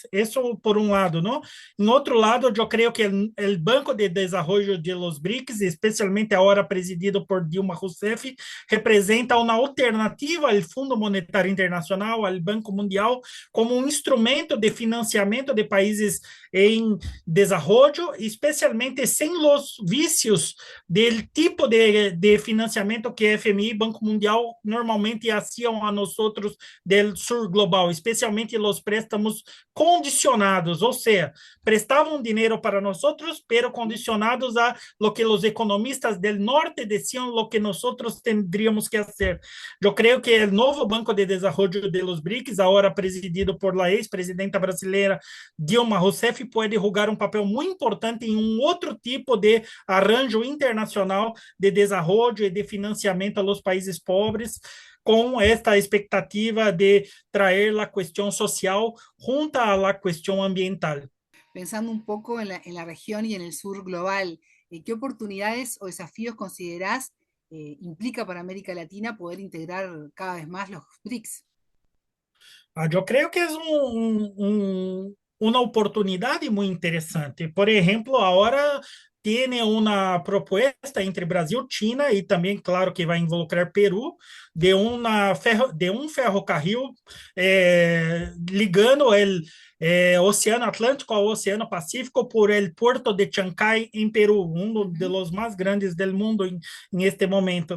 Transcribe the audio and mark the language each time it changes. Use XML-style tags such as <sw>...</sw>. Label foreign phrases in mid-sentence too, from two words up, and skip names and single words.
<pt>Isso por um lado, não? Em outro lado, eu creio que o Banco de Desenvolvimento</pt> <es>de los</es> <pt>BRICS, especialmente agora presidido por Dilma Rousseff, representa uma alternativa ao Fundo Monetário Internacional, ao Banco Mundial, como um instrumento de financiamento de países em desenvolvimento, especialmente sem os vícios do tipo de financiamento que FMI e Banco Mundial normalmente</pt> <es>hacían a nosotros del sur global,</es> <pt>especialmente os préstamos condicionados, ou seja, prestavam dinheiro para nós,</pt> <es>pero condicionados a lo que os economistas del norte decían lo que nosotros tendríamos que hacer.</es> <pt>Eu creio que o novo Banco de Desenvolvimento</pt> <es>de los</es> <pt>BRICS, agora presidido</pt> <es>por la ex-presidenta</es> <pt>brasileira Dilma Rousseff, pode jogar um papel muito importante em um outro tipo de arranjo internacional de desenvolvimento e de financiamento aos países pobres, com esta expectativa de trazer a questão social junto à questão ambiental.</pt> <es>Pensando un poco en la región y en el sur global, ¿qué oportunidades o desafíos considerás implica para América Latina poder integrar cada vez más los BRICS?</es> <pt>Eu creio que é uma oportunidade muito interessante. Por exemplo, agora tem uma proposta entre Brasil, China e também, claro, que vai involucrar Peru, de um ferrocarril ligando o Oceano Atlântico ao Oceano Pacífico</pt> <es>por el</es> <pt>Puerto de Chancay, em Peru, um dos mais grandes do mundo em este momento.</pt>